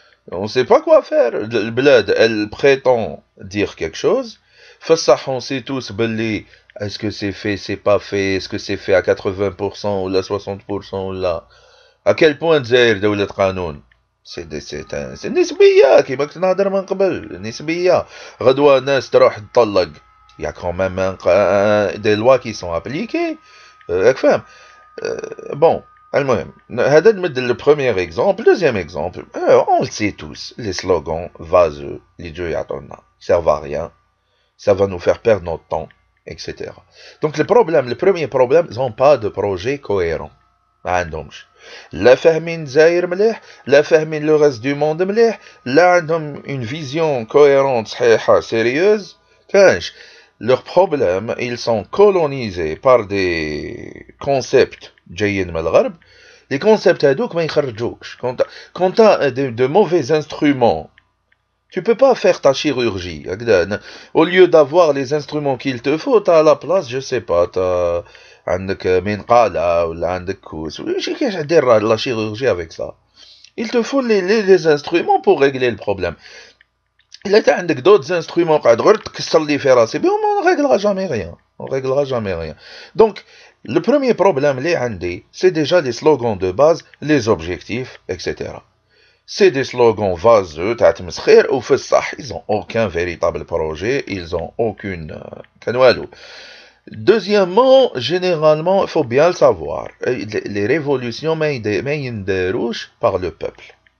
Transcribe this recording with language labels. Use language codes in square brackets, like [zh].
[fr] On ne sait pas quoi faire. Le bled, elle prétend dire quelque chose. On sait tous, est-ce que c'est fait, c'est pas fait, est-ce que c'est fait à 80% ou là 60% ou là. À quel point Zaire de le Qanoun? C'est nisbiya, [ar] كيما كنت نهضر من قبل, [fr] nisbiya. [ar] غدوة ناس تروح تطلق. [fr] Il y a quand même des lois qui sont appliquées. Bon, le premier exemple, deuxième exemple, on le sait tous, les slogans vaseux, les dieux yatonna, servent à rien, ça va nous faire perdre notre temps, etc. Donc le premier problème, ils n'ont pas de projet cohérent. [ar] لا فاهمين زاير مليح, لا فاهمين [fr] le reste du monde [ar] مليح, لا عندهم [fr] une vision cohérente [ar] صحيحة [fr] sérieuse, [ar] كانش. [fr] Leurs problèmes, ils sont colonisés par des concepts [ar] جايين من الغرب. [fr] Les concepts [ar] هذوك ما يخرجوكش. [fr] Quand t'as de mauvais instruments, tu peux pas faire ta chirurgie. Au lieu d'avoir les instruments qu'il te faut, t'as à la place, je sais pas, t'as [ar] عندك منقالة ولا عندك كوس. كيفاش دير [fr] la chirurgie avec ça? Il te faut les instruments pour régler le problème. Il a عندك d'autres instruments [ar] قاعد غير تكسر لي في راسي بهم, [fr] on réglera jamais rien. On réglera jamais rien. Donc, le premier problème les عندي, c'est déjà les slogans de base, les objectifs, etc. C'est des slogans vaseux, [ar] تاع تمسخير, وفي الصح, [fr] ils ont aucun véritable projet, ils ont aucune [ar] كان والو. [fr] Deuxièmement, généralement, il faut bien le savoir, les révolutions [ar] ما ينداروش [fr] par le peuple.